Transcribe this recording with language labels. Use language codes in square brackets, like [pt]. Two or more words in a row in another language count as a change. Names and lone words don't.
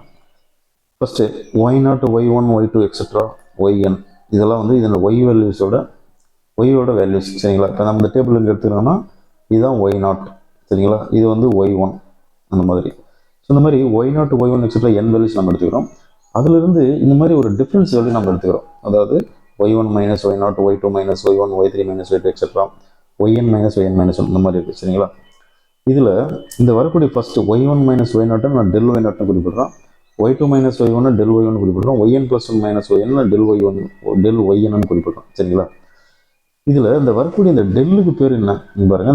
[ta] ஃபஸ்ட்டு y0, y1, y2 எக்ஸெட்ரா yn இதெல்லாம் வந்து இதோட [en] Y values [ta] ஒய்யோட வேல்யூஸ். சரிங்களா? இப்போ நம்ம இந்த டேபிள் இங்கே எடுத்துக்கிறோம்னா இதுதான் y0. சரிங்களா? இது வந்து y1 அந்த மாதிரி. ஸோ இந்த மாதிரி y0, y1 எக்ஸெட்ரா n வேல்யூஸ் நம்ம எடுத்துக்கிறோம். அதிலிருந்து இந்த மாதிரி ஒரு [en] difference value [ta] நம்ம எடுத்துக்கிறோம். அதாவது [en] y1 minus y0, y2 minus y1, y3 minus y2 etcetera yn minus yn minus 1 [ta] இந்த மாதிரி இருக்குது. சரிங்களா? இதில் இந்த வரக்கூடிய [en] first y1 minus y0 [ta] நான் [en] del y0 [ta] குறிப்பிட்றேன், [en] y2 minus y1 del y1 [ta] குறிப்பிட்றோம், [en] yn plus 1 minus yn del y1 del yn [ta] குறிப்பிட்றோம். சரிங்களா? இதில் இந்த வரக்கூடிய இந்த டெல்லுக்கு பேர் என்ன பாருங்கள்.